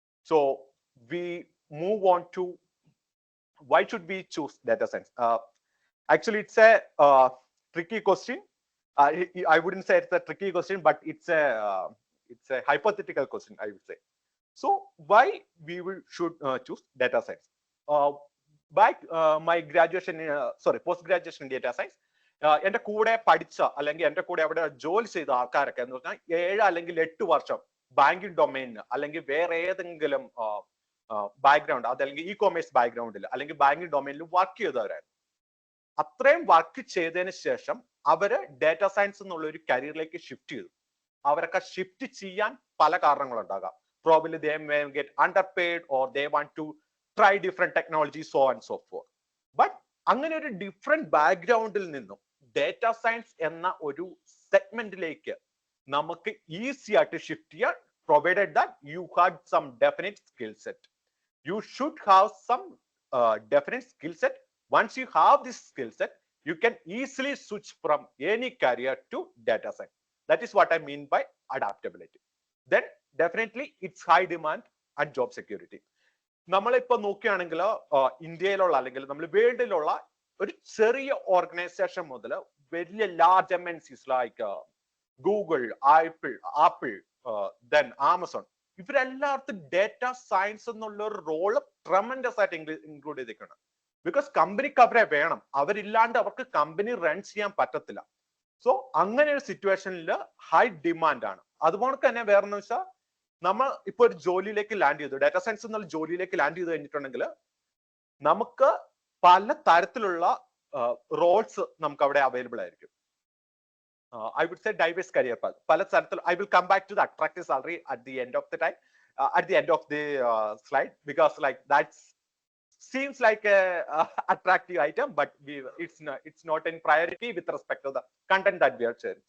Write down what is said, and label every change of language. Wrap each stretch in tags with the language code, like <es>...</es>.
<en>So we move on to why should we choose data science? Actually, it's a tricky question. I wouldn't say it's a tricky question, but it's a hypothetical question, I would say. So why we should choose data science? By my graduation, post graduation in data science,</en> <ml>എൻ്റെ കൂടെ പഠിച്ച അല്ലെങ്കിൽ എൻ്റെ കൂടെ അവിടെ ജോലി ചെയ്ത ആൾക്കാരൊക്കെ എന്ന് പറഞ്ഞാൽ 7 അല്ലെങ്കിൽ 8 വർഷം ബാങ്കിങ് ഡൊമൈനിന് അല്ലെങ്കിൽ വേറെ ഏതെങ്കിലും ബാക്ക്ഗ്രൗണ്ട്, അതല്ലെങ്കിൽ ഇ കൊമേഴ്സ് ബാക്ക്ഗ്രൗണ്ടിൽ അല്ലെങ്കിൽ ബാങ്കിങ് ഡൊമൈനിൽ വർക്ക് ചെയ്തവരായിരുന്നു. അത്രയും വർക്ക് ചെയ്തതിന് ശേഷം അവര് ഡാറ്റ സയൻസ് എന്നുള്ള ഒരു കരിയറിലേക്ക് ഷിഫ്റ്റ് ചെയ്തു. അവരൊക്കെ ഷിഫ്റ്റ് ചെയ്യാൻ പല കാരണങ്ങളുണ്ടാകാം.</ml> <en>Probably they may get underpaid or they want to try different technologies, so on and so forth.</en> <ml>But അങ്ങനെ ഒരു ഡിഫറെന്റ് ബാക്ക്ഗ്രൗണ്ടിൽ നിന്നും ഡാറ്റ സയൻസ് എന്ന ഒരു സെഗ്മെന്റിലേക്ക് നമുക്ക് ഈസി ആയിട്ട് ഷിഫ്റ്റ് ചെയ്യാൻ,</ml> <en>Provided that you had some definite skill set. You should have some definite skill set. Once you have this skill set, you can easily switch from any career to data science. That is what I mean by adaptability. Then definitely it's high demand and job security.</en> <ml>നമ്മളിപ്പോ നോക്കുകയാണെങ്കിൽ ഇന്ത്യയിലുള്ള അല്ലെങ്കിൽ നമ്മൾ വേൾഡിലുള്ള ഒരു ചെറിയ organisation മുതൽ വലിയ large MNCs like Google, apple, then Amazon, ഇവരെല്ലായിടത്തും data science എന്നുള്ള ഒരു റോള് ട്രമൻഡസ് ആയിട്ട് ഇൻക്ലൂഡ് ചെയ്തിരിക്കണം. ബിക്കോസ് കമ്പനിക്ക് അവരെ വേണം, അവരില്ലാണ്ട് അവർക്ക് കമ്പനി റൺ ചെയ്യാൻ പറ്റത്തില്ല. സോ അങ്ങനെ ഒരു സിറ്റുവേഷനിൽ ഹൈ ഡിമാൻഡ് ആണ്. അതുപോലെ തന്നെ വേറെന്ന് വെച്ചാൽ നമ്മൾ ഇപ്പൊ ഒരു ജോലിയിലേക്ക് ലാൻഡ് ചെയ്തു, ഡാറ്റ സയൻസ് എന്നുള്ള ജോലിയിലേക്ക് ലാൻഡ് ചെയ്ത് കഴിഞ്ഞിട്ടുണ്ടെങ്കിൽ നമുക്ക് പല തരത്തിലുള്ള റോൾസ് നമുക്ക് അവിടെ അവൈലബിൾ ആയിരിക്കും.</ml> <en>I would say diverse career path.</en> <ml>പല തരത്തിൽ</ml> <en>I will come back to the attractive salary at the end of the time, at the end of the slide, because like that seems like a attractive item, but it's not in priority with respect to the content that we are sharing.</en>